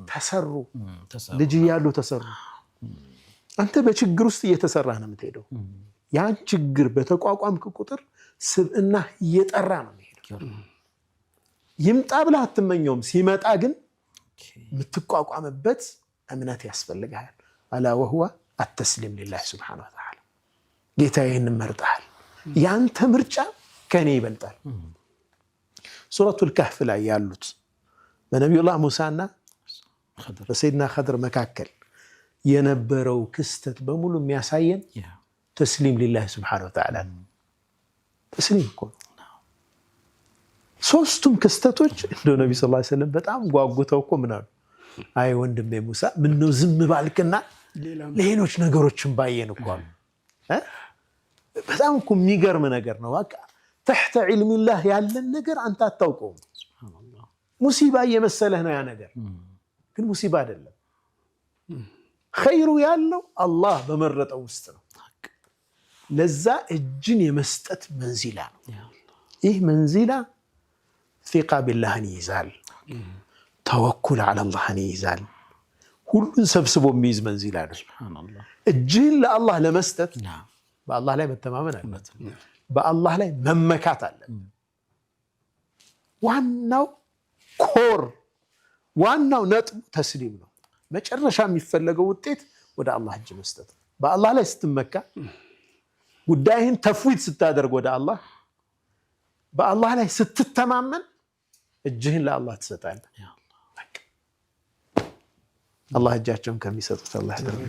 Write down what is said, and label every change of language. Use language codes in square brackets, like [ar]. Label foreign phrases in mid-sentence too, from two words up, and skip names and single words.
[am] ተሰሩ ልጅ ያሉ ተሰሩ አንተ በችግር ውስጥ እየተሰራህ ነው የምትሄደው ያን ችግር በተቋቋምክ ቁጥር ስብዕና እየጠራ ነው የሚሄደው ይምጣ ብለህ አትመኘውም ሲመጣ ግን የምትቋቋምበት እምነት ያስፈልጋል አላ ወህዋ [ar] التسليم لله سبحانه وتعالى [am] ጌታዬን መርጣል ያንተ ምርጫ ከኔ ይበልጣል ሱረቱ الكهف ላይ ያሉት በነብዩላህ ሙሳና በሰይድና ኸድር መካከል የነበረው ክስተት በሙሉ የሚያሳየን [ar] تسليم لله سبحانه وتعالى تسليم كون [am] ሶስቱም ክስተቶች እንደ ነብዩ [ar] صلى الله عليه وسلم [am] በጣም ጓጉተው እኮ ምናሉ አይ ወንድሜ ሙሳ ምን ነው ዝም ባልክና ሌሎች ነገሮችን ባየን እኮ በጣም እኮ የሚገርም ነገር ነው በቃ [ar] تحت علم الله [am] ያለን ነገር አንተ አታውቀውም ሱብሃንአላህ ሙሲባ እየመሰለህ ነው ያ ነገር ግን ሙሲባ አይደለም ኸይሩ ያለው አላህ በመረጠው ውስጥ ነው ለዛ እጅን የመስጠት መንዚላ ነው ይህ መንዚላ [ar] ثقة بالله [am] ይይዛል [ar] توكل على الله [am] ይይዛል ሁሉን ሰብስቦ የሚይዝ መንዚላ ነው ሱብሃንአላህ እጅን ለአላህ ለመስጠት በአላህ ላይ መተማመን አለበት በአላህ ላይ መመካት አለ ዋናው ኮር ዋናው ነጥብ ተስሊም ነው መጨረሻ የሚፈለገው ውጤት ወደ አላህ እጅ መስጠት በአላህ ላይ ስትመካ ጉዳይህን ተፍዊድ ስታደርግ ወደ አላህ በአላህ ላይ ስትተማመን እጅህን ለአላህ ትሰጣለህ አላህ እጃቸውን ከሚሰጡት አላህ ያደርግልን